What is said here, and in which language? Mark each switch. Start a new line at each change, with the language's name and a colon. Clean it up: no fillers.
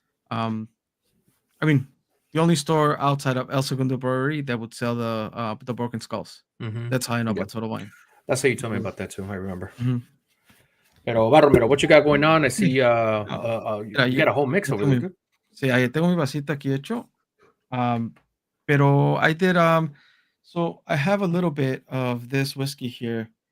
English: I mean, the only store outside of El Segundo Brewery that would sell the Broken Skulls. Mhm. That's how I know Yeah. about Total Wine. That's how you told me about that too. I remember. Mhm. Pero Barromero, what you got going on? I see
Spanish: Mira,
English: you got a whole mix over there. Dude.
Spanish: Sí, ahí tengo mi vasito aquí hecho.
English: Pero I did so I have a little bit of this whiskey here.